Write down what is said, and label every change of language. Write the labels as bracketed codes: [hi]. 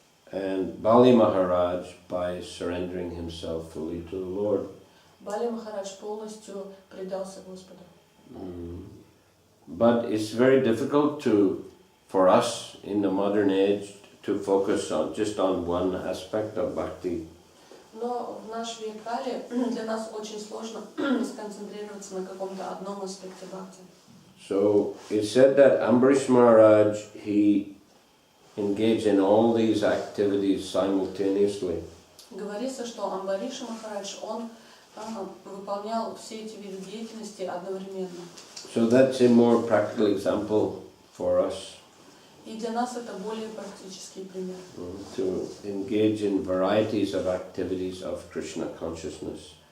[en] and Bali Maharaj by surrendering himself fully to the Lord. [ru] Бали Махарадж полностью предался Господу. [en] But it's very difficult for us in the modern age to focus just on one aspect of bhakti. [ru] Но в наш век Кали для нас очень сложно сконцентрироваться на каком-то одном аспекте бхакти. [en] So it's said that Ambrish Maharaj, he engaged in all these activities simultaneously. [ru] Говорится, что Амбариша Махарадж, он выполнял все эти виды деятельности одновременно. [en] So that's a more practical example for us [ru] И для нас это более практический пример. [en] to engage in varieties of activities of Krishna consciousness.